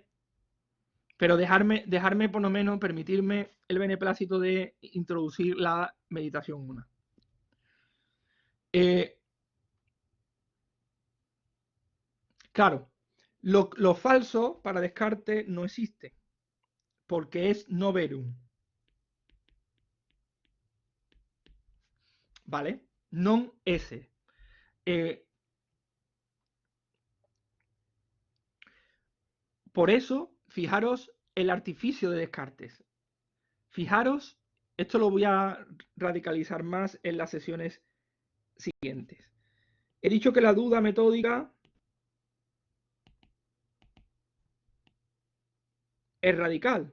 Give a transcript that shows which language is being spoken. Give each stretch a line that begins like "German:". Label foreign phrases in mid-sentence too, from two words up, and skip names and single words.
Spanish: Pero dejarme por lo menos, permitirme el beneplácito de introducir la meditación 1. Claro, lo falso para Descartes no existe, porque es
Latin: no verum.
Spanish: ¿Vale?
Latin: Non esse.
Spanish: Por eso, fijaros el artificio de Descartes. Fijaros, esto lo voy a radicalizar más en las sesiones siguientes. He dicho que la duda metódica es radical.